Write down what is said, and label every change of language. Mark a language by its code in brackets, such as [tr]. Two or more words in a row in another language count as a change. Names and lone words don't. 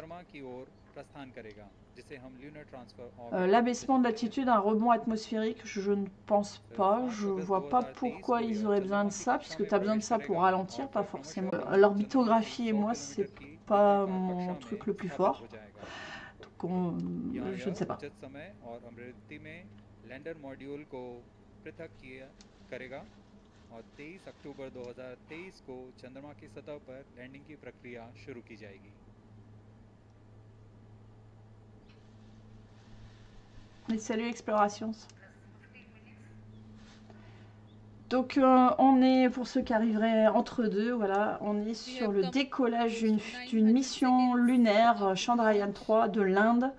[fr] L'abaissement de l'altitude, un rebond atmosphérique, je ne pense pas. Je ne vois pas pourquoi ils auraient besoin de ça, puisque tu as besoin de ça pour ralentir, pas forcément. L'orbitographie et moi, c'est pas mon truc le plus fort. Donc je ne sais pas. [hi] और 23 अक्टूबर 2023 को चंद्रमा की सतह पर लैंडिंग की प्रक्रिया शुरू की जाएगी। [fr] Salut Explorations. Donc on est, pour ceux qui arriveraient entre deux, voilà, on est sur le décollage d'une mission lunaire Chandrayaan 3 de l'Inde.